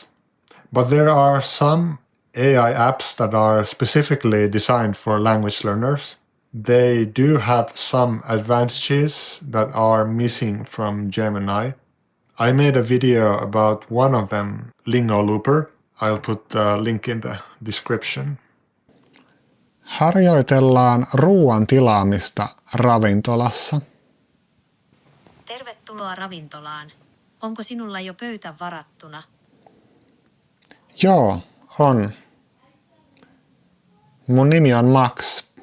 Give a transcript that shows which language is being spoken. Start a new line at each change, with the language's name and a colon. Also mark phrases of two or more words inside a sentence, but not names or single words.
English: But there are some AI apps that are specifically designed for language learners. They do have some advantages that are missing from Gemini. I made a video about one of them, Lingo Looper. I'll put the link in the description.
Finnish: Harjoitellaan ruoan tilaamista ravintolassa. Tervetuloa ravintolaan. Onko sinulla jo pöytä varattuna? Joo, on. Mun nimi on Max.